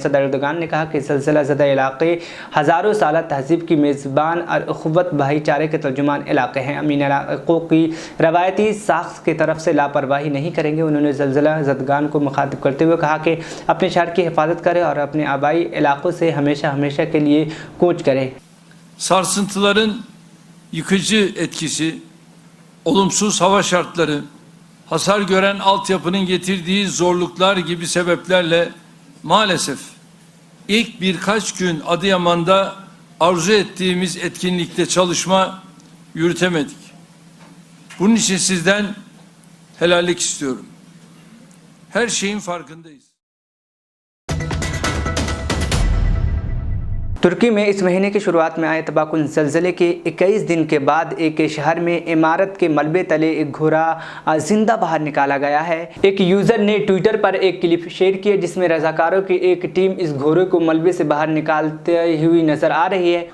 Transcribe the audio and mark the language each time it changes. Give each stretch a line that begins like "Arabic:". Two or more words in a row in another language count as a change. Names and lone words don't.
Urdu: صدر اردوان نے کہا کہ سلسلہ زدہ علاقے ہزاروں سال تہذیب کی میزبان اور اخوت بھائی چارے کے ترجمان علاقے ہیں. امین علاقوں کی روایتی ساخت کی طرف سے لاپروائی نہیں کریں گے. انہوں نے زلزلہ زدگان کو مخاطب کرتے ہوئے کہا کہ اپنے شہر کی حفاظت کریں اور اپنے آبائی علاقوں سے ہمیشہ کے لیے کوچ کریں.
Turkish: Sarsıntıların yıkıcı etkisi, olumsuz hava şartları, hasar gören altyapının getirdiği zorluklar gibi sebeplerle maalesef ilk birkaç gün Adıyaman'da arzu ettiğimiz etkinlikte çalışma yürütemedik. Bunun için sizden helallik istiyorum. Her şeyin farkındayız.
Urdu: ترکی میں اس مہینے کی شروعات میں آئے تباہ کن زلزلے کے 21 دن کے بعد ایک شہر میں عمارت کے ملبے تلے ایک گھوڑا زندہ باہر نکالا گیا ہے. ایک یوزر نے ٹوئٹر پر ایک
English: clip share
Urdu: کیا جس میں رضاکاروں کی ایک ٹیم اس گھوڑے کو ملبے سے باہر نکالتے ہوئی نظر آ رہی ہے.